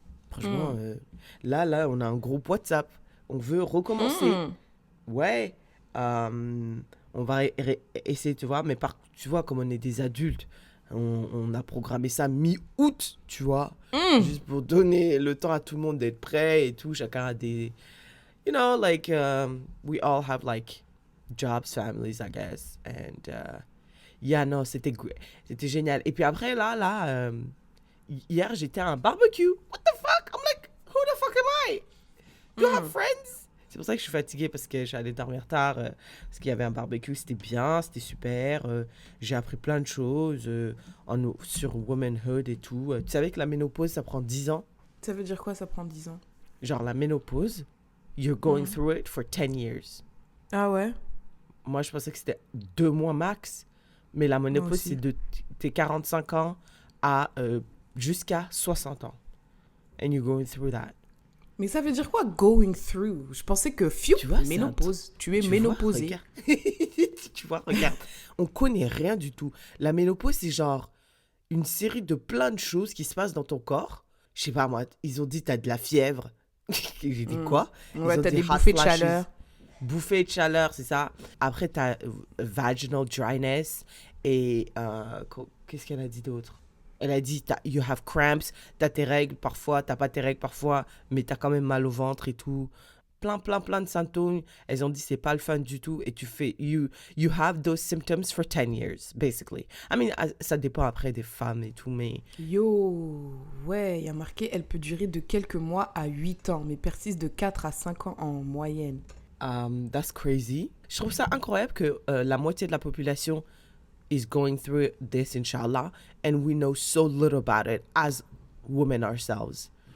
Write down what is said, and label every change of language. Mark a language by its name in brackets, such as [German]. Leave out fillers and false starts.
[French] Franchement, là, on a un groupe WhatsApp. On veut recommencer. Ouais. On va essayer, tu vois. Mais tu vois, comme on est des adultes, on a programmé ça mi-août, tu vois. Juste pour donner le temps à tout le monde d'être prêt et tout. Chacun a des... [English] You know, like, we all have, like, jobs, families, I guess. And, yeah, [French] non, c'était génial. Et puis après, là, hier, j'étais à un barbecue. [English] What the fuck? I'm like, who the fuck am I? You have friends? [French] C'est pour ça que je suis fatiguée parce que j'allais dormir tard. Parce qu'il y avait un barbecue, c'était bien, c'était super. J'ai appris plein de choses sur womanhood et tout. Tu savais que la ménopause, ça prend 10 ans? Ça veut dire quoi, ça prend 10 ans? Genre, la ménopause, [English] you're going through it for 10 years. [French] Ah ouais? Moi, je pensais que c'était 2 mois max. Mais la ménopause, c'est de tes 45 ans à jusqu'à 60 ans. [English] And you're going through that. [French] Mais ça veut dire quoi, [English] going through? [French] Je pensais que, tu vois, ménopause. Tu es ménopausée. Tu vois, regarde. On connaît rien du tout. La ménopause, c'est genre une série de plein de choses qui se passent dans ton corps. Je sais pas, moi, ils ont dit t'as de la fièvre. J'ai dit quoi? Ouais, t'as des bouffées de chaleur. Bouffées de chaleur, c'est ça. Après, t'as [English] vaginal dryness. [French] Et qu'est-ce qu'elle a dit d'autre? Elle a dit, [English] you have cramps, [French] t'as tes règles parfois, t'as pas tes règles parfois, mais t'as quand même mal au ventre et tout. Plein de symptômes. Elles ont dit, c'est pas le fun du tout. Et tu fais, [English] you have those symptoms for 10 years, basically. I mean, [French] ça dépend après des femmes et tout, mais... Yo, ouais, il y a marqué, elle peut durer de quelques mois à 8 ans, mais persiste de 4 à 5 ans en moyenne. [English] That's crazy. [French] Je trouve ça incroyable que la moitié de la population [English] is going through this, inshallah, and we know so little about it as women ourselves.